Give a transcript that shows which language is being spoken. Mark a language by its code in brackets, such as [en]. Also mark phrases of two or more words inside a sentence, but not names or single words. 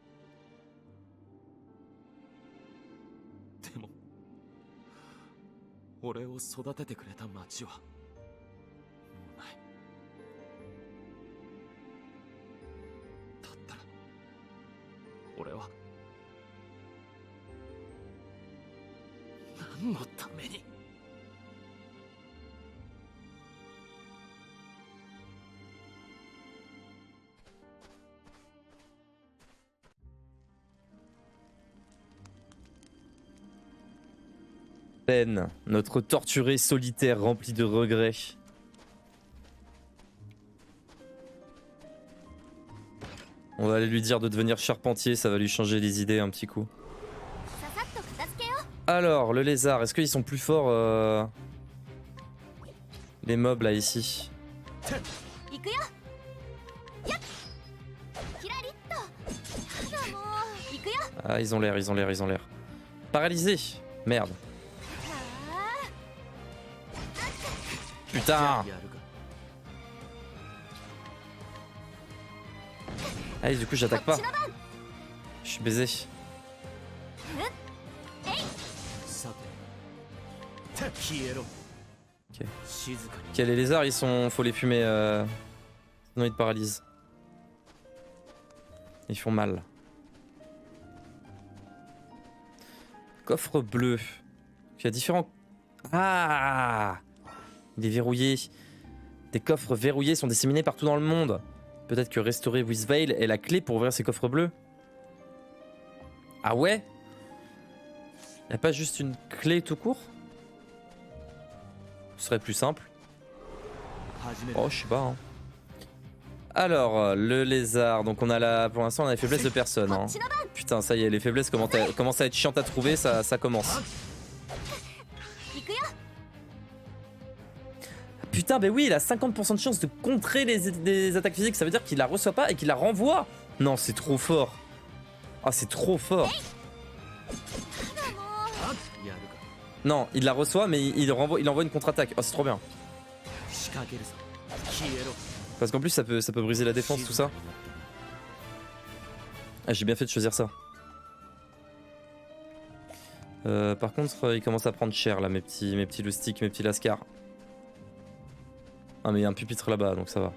[ja] でも俺を育ててくれた町はもうない。だったら俺は何のために。 [fr] Ben, notre torturé solitaire rempli de regrets. On va aller lui dire de devenir charpentier, ça va lui changer les idées un petit coup. [ja] ささっと片付けよう。 [fr] Alors, le lézard, est-ce qu'ils sont plus forts les mobs là ici? [ja] 行くよ。やっ。キラリッと。やだもう。行くよ。 [fr] Ah, ils ont l'air, ils ont l'air, ils ont l'air. Paralysé. Merde. は Putain. [ja] やるか。 [fr] Ah, du coup, あ。 j'attaque [ja] こっ [fr] pas. [ja] ちの番。 [fr] Je suis baisé. [ja] さて消えろ。 [fr] Ok. [ja] 静かに。 [fr] Ok, les lézards, ils sont. Faut les fumer. Sinon, ils te paralysent. Ils font mal. Coffre bleu. Il y a différents. Ah! Il est verrouillé. Des coffres verrouillés sont disséminés partout dans le monde. Peut-être que restaurer Wizveil est la clé pour ouvrir ces coffres bleus. Ah ouais? Y a pas juste une clé tout court? Ce serait plus simple. [ja] 始める。 [fr] Oh, je sais pas. Hein. Alors, le lézard. Donc, on a la. Pour l'instant, on a les faiblesses de personne. [ja] こ [fr] Hein. [ja] っちの番。 [fr] Putain, ça y est, les faiblesses commencent à être chiantes à trouver. Ça commence. [ja] 行くよ。 [fr] Putain, bah oui, il a 50% de chance de contrer les attaques physiques. Ça veut dire qu'il la reçoit pas et qu'il la renvoie. Non, c'est trop fort. Ah, c'est trop fort. [ja] やだもう。やるか。 [fr] Non, il la reçoit, mais il envoie une contre-attaque. Oh, c'est trop bien. [ja] 仕掛けるぞ。消えろ。 [fr] Parce qu'en plus, ça peut briser la défense, tout ça. Ah, j'ai bien fait de choisir ça. Par contre, il commence à prendre cher là, mes petits loustiques, mes petits lascars. Ah, mais il y a un pupitre là-bas, donc ça va.